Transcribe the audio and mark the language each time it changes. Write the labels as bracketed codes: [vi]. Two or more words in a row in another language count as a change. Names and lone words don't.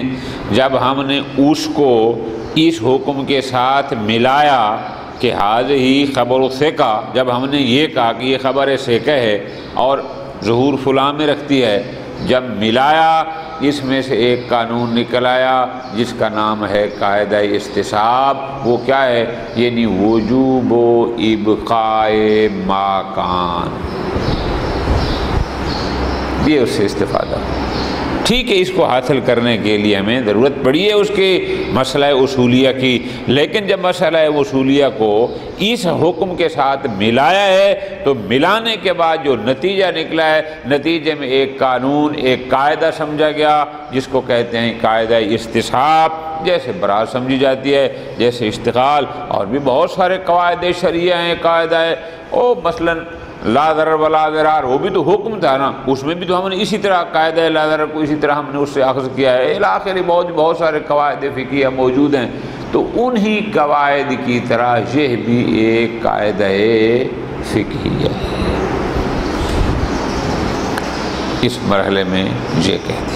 [ur] جب ہم نے اس کو اس حکم کے ساتھ ملایا کہ حاضی خبر سے کا، جب ہم نے یہ کہا کہ یہ خبر سے کا ہے اور ظہور فلاں میں رکھتی ہے، جب ملایا اس میں سے ایک قانون نکل آیا جس کا نام ہے قاعدہ استصحاب۔ وہ کیا ہے؟ یعنی وجوب و [ar] ابقاء ما کان، [ur] یہ اس سے استفادہ۔ ٹھیک ہے، اس کو حاصل کرنے کے لیے ہمیں ضرورت پڑی ہے اس کے مسئلہ اصولیہ کی، لیکن جب مسئلہ اصولیہ کو اس حکم کے ساتھ ملایا ہے تو ملانے کے بعد جو نتیجہ نکلا ہے، نتیجے میں ایک قانون، ایک قاعدہ سمجھا گیا جس کو کہتے ہیں قاعدہ استصحاب، جیسے برات سمجھی جاتی ہے، جیسے اشتغال، اور بھی بہت سارے قواعد شرعیہ ہیں، قاعدہ ہے او مثلاً [ar] لا ضرر ولا ضرار، [ur] وہ بھی تو حکم تھا نا، اس میں بھی تو ہم نے اسی طرح قاعدہ [ar] لا ضرر [ur] کو اسی طرح ہم نے اس سے اخذ کیا ہے۔ آخری بہت سارے قواعد فقہیہ موجود ہیں، تو انہی قواعد کی طرح یہ بھی ایک قاعدہ فقہیہ ہے۔ اس مرحلے میں یہ کہہ دیا۔